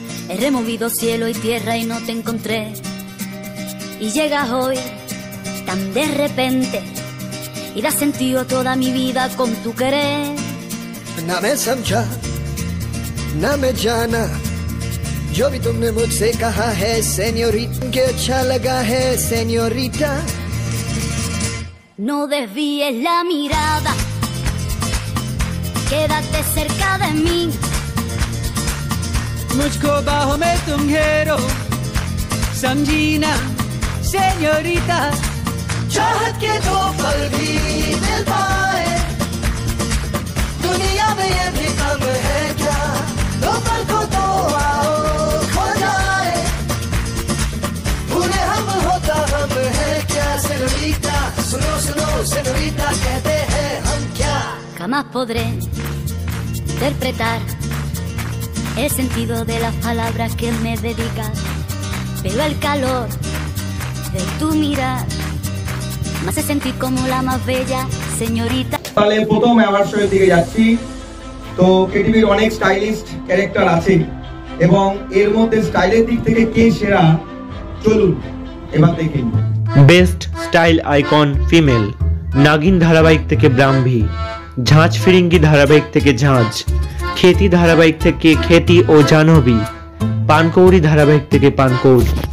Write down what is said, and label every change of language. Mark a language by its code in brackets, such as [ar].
[es] He removido cielo y tierra y no te encontré. Y llegas hoy tan de repente y das sentido a toda mi vida con tu querer. [hi] ना मैं समझा ना मैं जाना, जो भी तुमने मुझसे कहा है सेñorita, que अच्छा लगा है señorita. [es] No desvíes la mirada, quédate cerca de mí. [hi] मुझको बाहों में तुम घेरो, समझी ना सेñorita। चाहत के दो पल भी मिल पाए, दुनिया में ये भी कम है क्या? दो पल को तो आओ खो जाए, भूले हम होता हम है क्या? सेñorita, सुनो सुनो señorita, कहते हैं हम क्या? [es] Jamás podré interpretar el sentido de las palabras que me dedicas, pero el calor de tu mirar me hace sentir como la más bella señorita. [bn] তাহলে প্রথম অ্যাওয়ার্ড শো এর দিকে যাচ্ছি। তো ক্রিয়েটিভির অনেক স্টাইলিস্ট ক্যারেক্টার আছে এবং এর মধ্যে স্টাইলের দিক থেকে কে সেরা চলুন এবার দেখে নিই। বেস্ট স্টাইল আইকন ফিমেল, নাগিন ধারাবাহিক থেকে ব্রাহ্মী, ঝাঁঝ ফিরিঙ্গি ধারাবাহিক থেকে ঝাঁঝ, খেতি ধারাবাহিক থেকে খেতি ও জাহ্নবী, পানকৌড়ি ধারাবাহিক থেকে পানকৌড়ি।